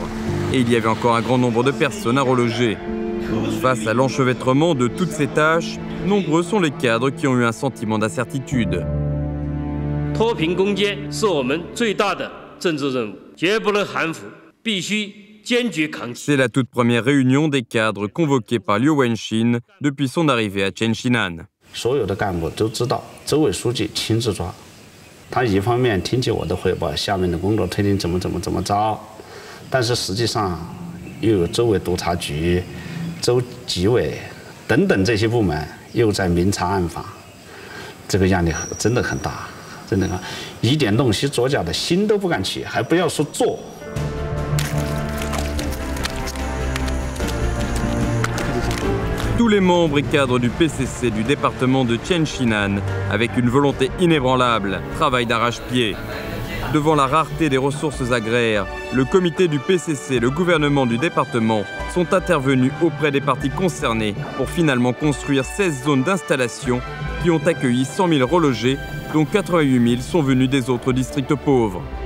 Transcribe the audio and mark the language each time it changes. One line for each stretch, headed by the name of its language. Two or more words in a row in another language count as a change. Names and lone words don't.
French: Et il y avait encore un grand nombre de personnes à reloger. Face à l'enchevêtrement de toutes ces tâches, nombreux sont les cadres qui ont eu un sentiment d'incertitude. C'est la toute première réunion des cadres convoqués par Liu Wenxin depuis son arrivée à Tianxinan.
Chinese: 所有的干部都知道，州委书记亲自抓。他一方面听取我的汇报，下面的工作推进怎么着，但是实际上又有州委督察局、州纪委等等这些部门又在明察暗访，这个压力真的很大，真的一点洞悉左脚的心都不敢起，还不要说做。
French: Tous les membres et cadres du PCC du département de Tianxinan, avec une volonté inébranlable, travaillent d'arrache-pied. Devant la rareté des ressources agraires, le comité du PCC et le gouvernement du département sont intervenus auprès des parties concernées pour finalement construire 16 zones d'installation qui ont accueilli 100 000 relogés, dont 88 000 sont venus des autres districts pauvres.